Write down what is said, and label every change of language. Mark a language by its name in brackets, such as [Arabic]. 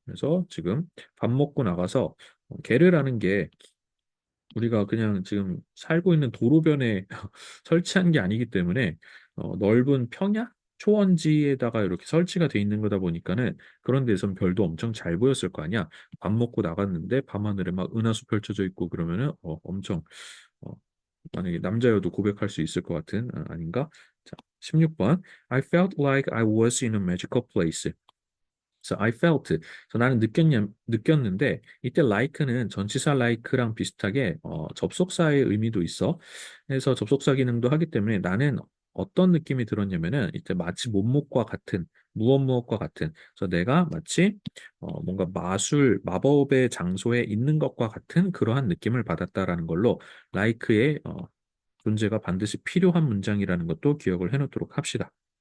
[Korean] 그래서 지금 밥 먹고 나가서 게르라는 게 우리가 그냥 지금 살고 있는 도로변에 설치한 게 아니기 때문에 넓은 평야? 초원지에다가 이렇게 설치가 돼 있는 거다 보니까는 그런 데선 별도 엄청 잘 보였을 거 아니야. 밥 먹고 나갔는데 밤하늘에 막 은하수 펼쳐져 있고 그러면은 엄청 어, 만약에 남자여도 고백할 수 있을 것 같은 아닌가? 자, 16번. [English] I felt like I was in a magical place. 그래서 I felt. [Korean] 그래서 나는 느꼈는데 이때 like는 전치사 like랑 비슷하게 접속사의 의미도 있어. 그래서 접속사 기능도 하기 때문에 나는 어떤 느낌이 들었냐면은 이때 마치 뭐뭐과 같은 무엇과 같은. 그래서 내가 마치 뭔가 마법의 장소에 있는 것과 같은 그러한 느낌을 받았다라는 걸로 like의 존재가 반드시 필요한 문장이라는 것도 기억을 해놓도록 합시다.